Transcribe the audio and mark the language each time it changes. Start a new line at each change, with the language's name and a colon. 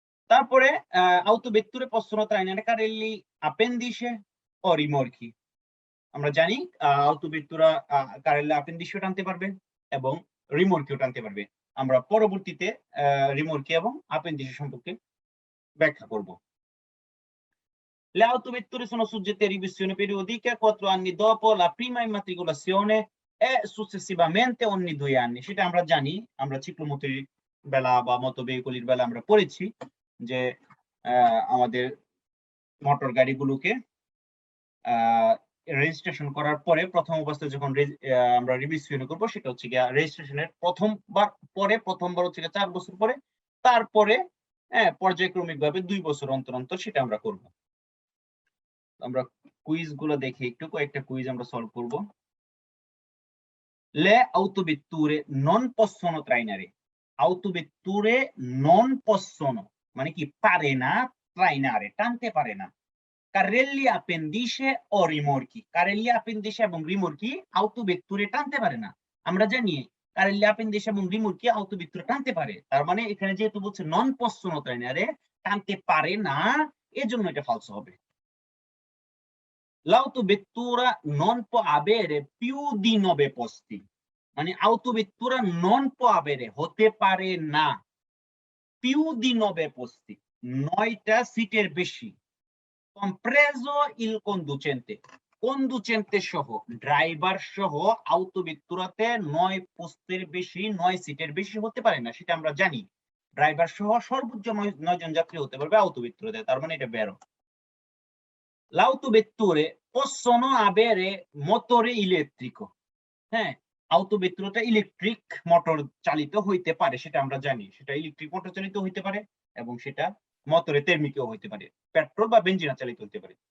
Italian: তারপরে auto vetture possono trainare carrelli appendice o rimorchi।
Bangla: আমরা জানি auto vettura carrelli appendice টানতে পারবে এবং রিমোর্কিও টানতে পারবে। আমরা পরবর্তীতে রিমোর্কি এবং appendice সম্পর্কে ব্যাখ্যা করব।
Italian: Le autovetture sono soggette a revisione periodica 4 anni dopo la prima immatricolazione e successivamente ogni 2 anni।
Bangla: সেটা আমরা জানি, আমরা চিক্লোমোটির বেলা বা মতো ভেহিকলের বেলা আমরা পড়েছি যে আমাদের মোটর গাড়িগুলোকে রেজিস্ট্রেশন করার পরে প্রথম অবস্থায় যখন আমরা রিভিশন করব সেটা হচ্ছে গিয়া রেজিস্ট্রেশনের প্রথমবার হচ্ছে গিয়া 4 বছর পরে, তারপরে পর্যায়ক্রমিকভাবে 2 বছর অন্তর অন্তর সেটা আমরা করব। আমরা কুইজ গুলো দেখে একটু কয়েকটা কুইজ আমরা সলভ করব।
Italian: Le autovetture non possono trainare।
Bangla: autovetture
Italian: non possono
Bangla: মানে কি পারে না, trainare টানতে পারে না।
Italian: carrelli appendice o rimorchi।
Bangla: carrelli appendice এবং রিমোর্কি autovetture টানতে পারে না। আমরা জানি carrelli appendice এবং রিমোর্কি autovetture টানতে পারে। তার মানে এখানে যেহেতু বলছে
Italian: non possono trainare
Bangla: টানতে পারে না, এজন্য এটা ফলস হবে।
Italian: L'autovettura non può avere più di 9 posti।
Bangla: মানে autovettura
Italian: non può avere
Bangla: হতে পারে না
Italian: più di 9 posti
Bangla: 9টা সিটের বেশি
Italian: compreso il conducente।
Bangla: conducente সহ ড্রাইভার সহ autovetturate 9 পোস্টের বেশি 9 সিটের বেশি হতে পারে না, সেটা আমরা জানি। ড্রাইভার সহ সর্বোচ্চ 9 জন যাত্রী হতে পারবে autovetturate, তার মানে এটা বেরো।
Italian: L'autovetture possono avere motore elettrico।
Bangla: হ্যাঁ, autovetturata ইলেকট্রিক মোটর চালিত হইতে পারে, সেটা আমরা জানি। সেটা ইলেকট্রিক মোটর চালিত হইতে পারে এবং সেটা মোটরে তের্মিকও হইতে পারে, পেট্রোল বা বেনজিন চালিত হইতে পারে।